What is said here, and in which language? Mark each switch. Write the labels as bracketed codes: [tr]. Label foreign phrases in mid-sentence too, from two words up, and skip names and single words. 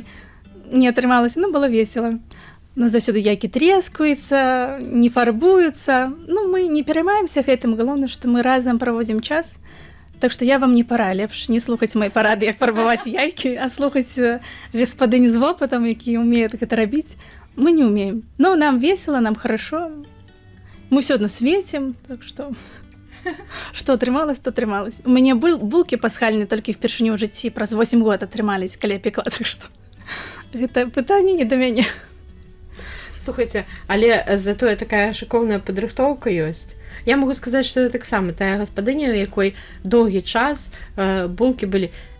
[be] Не атрымалася, ну, было весела. У нас заўсёды яйкі трескаюцца, не фарбуюцца. Ну, мы не пераймаемся гэтым, галоўнае, што мы разам праводзім час. Так што я вам не пара, лепш не слухаць мои парады, як фарбаваць яйкі, а слухаць гаспадынь з вопытам, які ўмеюць гэта рабіць. [ru] Мы не умеем. Но нам весело, нам хорошо. Мы все одно светим, так что... [be] Што атрымалось, то атрымалось. У мяне булкі пасхальныя толькі впершыню ў жыцці праз 8 год атрымались, калі я пекла, так што... Гэта пытанне не да мяне. Слухайце, але затое такая шыкоўная падрыхтоўка ёсць. Я могу сказаць, што это таксама тая гаспадыня, у якой доўгі час булкі былі...